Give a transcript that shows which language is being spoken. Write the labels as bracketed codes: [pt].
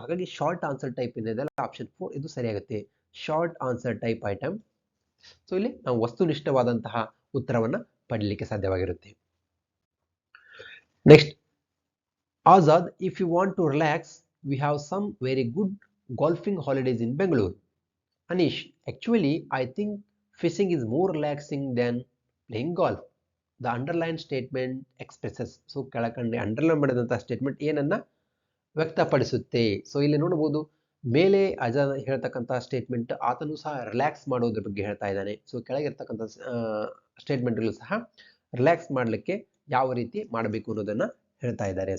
[kn] ಹಾಗಾಗಿ short answer type ಇದೆ, option 4 ಇದು ಸರಿಯಾಗುತ್ತೆ, short answer type item. So ಇಲ್ಲಿ ನಾವು ವಸ್ತುನಿಷ್ಠವಾದಂತಹ ಉತ್ತರವನ್ನ ಪಡೀಲಿಕ್ಕೆ ಸಾಧ್ಯವಾಗಿರುತ್ತೆ. [en] Next, Azad, if you want to relax we have some very good golfing holidays in Bangalore. Anish, actually I think fishing is more relaxing than playing golf. The underlined statement expresses. [kn] So ಕೆಳಕಂಡೆ underline ಮಾಡಿದಂತಹ statement ಏನನ್ನ ವ್ಯಕ್ತಪಡಿಸುತ್ತೆ? So ಇಲ್ಲಿ ನೋಡಬಹುದು, ಮೇಲೆ Azad ಹೇಳ್ತಕ್ಕಂತಹ statement ಆತನು ಸಹ relax ಮಾಡೋದ್ರ ಬಗ್ಗೆ ಹೇಳ್ತಾ ಇದ್ದಾನೆ. ಸೊ ಕೆಳಗಿರ್ತಕ್ಕಂಥ ಸ್ಟೇಟ್ಮೆಂಟ್ಗಳು ಸಹ ರಿಲ್ಯಾಕ್ಸ್ ಮಾಡಲಿಕ್ಕೆ ಯಾವ ರೀತಿ ಮಾಡಬೇಕು ಅನ್ನೋದನ್ನ ಹೇಳ್ತಾ ಇದ್ದಾರೆ.